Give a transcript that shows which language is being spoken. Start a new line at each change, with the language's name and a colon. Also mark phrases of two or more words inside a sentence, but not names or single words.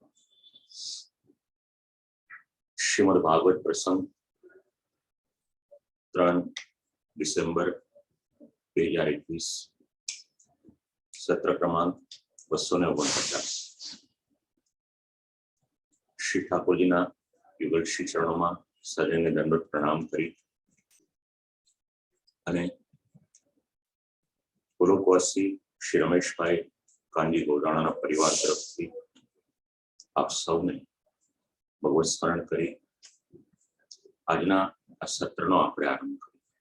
Gujarati: શ્રીમદ્ ભાગવત પ્રસંગ 3 ડિસેમ્બર 2021 સત્ર ક્રમાંક 249। શ્રી ઠાકુરજીના યુગલ શ્રી ચરણો સજને દંડવત પ્રણામ કરી અને પુરોકવાસી શ્રી રમેશભાઈ કાનજી ગોડાણાના પરિવાર તરફથી આપ સૌને ભગવત સ્મરણ કરી આજના આ સત્રનો આપણે આરંભ કરીએ।